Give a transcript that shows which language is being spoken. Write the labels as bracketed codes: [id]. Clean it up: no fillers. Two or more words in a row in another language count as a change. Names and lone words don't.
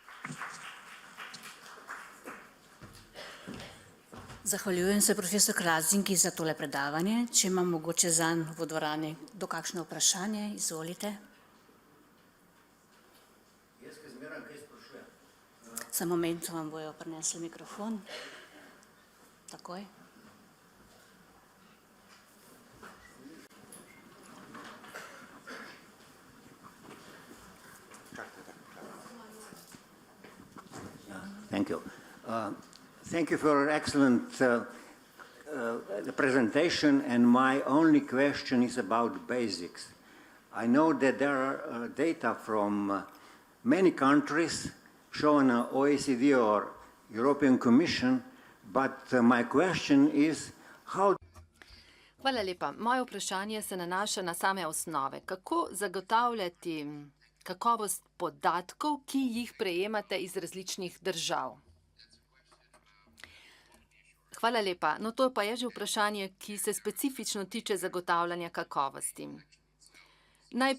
[sl] Zahvaljujem se profesor Krazinki za tole predavanje. Če imam mogoče zanj v dvorani do kakšno vprašanje, izvolite. Samo moment, vam bojo prinesli mikrofon. Takoj. [en] Thank you. Thank you for an excellent presentation, and my only question is about basics. I know that there are data from many countries shown OECD or European Commission, but my question is how. [sl] Hvala lepa. Moje vprašanje se nanaša na same osnove. Kako zagotavljati kakovost podatkov, ki jih prejemate iz različnih držav? Hvala lepa. No, to pa je že vprašanje, ki se specifično tiče zagotavljanja kakovosti.